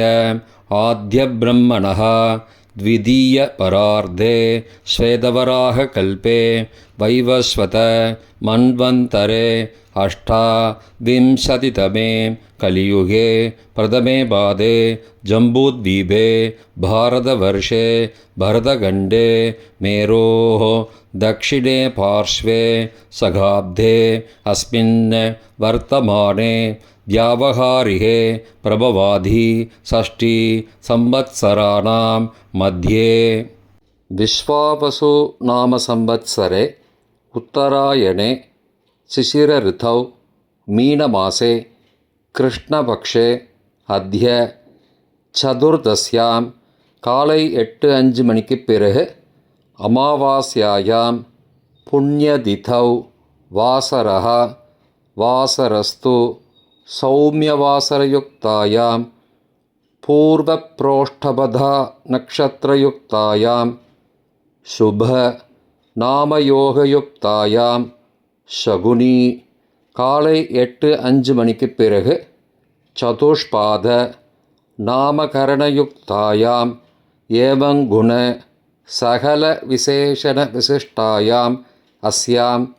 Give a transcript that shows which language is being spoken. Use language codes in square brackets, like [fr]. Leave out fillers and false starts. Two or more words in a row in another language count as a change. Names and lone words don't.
[sa] आद्यब्रह्मणः द्वितीये परार्धे श्वेतवराहकल्पे वैवस्वत मन्वन्तरे अष्टाविंशतितमे कलियुगे प्रथमे पादे जम्बूद्वीपे भारतवर्षे भरतखण्डे मेरोः दक्षिणे पार्श्वे सगाब्धे अस्मिन् वर्तमाने व्यावहारिके प्रभवाधि षष्ठी संवत्सराणां मध्ये. विश्वावसु नाम संवत्सरे उत्तरायणे शिशिर ऋतौ मीनमासे कृष्णपक्षे अद्य चतुर्दश्यां [ta] காலை 8:05 மணிக்கு பிறகு [sa] अमावास्यायां पुण्यतिथौ वासरः वासरस्तु सौम्यवासरयुक्तायां पूर्वप्रोष्ठपदा नक्षत्रयुक्तायां शुभ नामयोगयुक्तायां शकुनि [ta] காலை 8:05 மணிக்கு பிறகு [sa] चतुष्पाद नामकरणयुक्तायां एवङ्गुण सकल विशेषण विशिष्टायां अस्याम्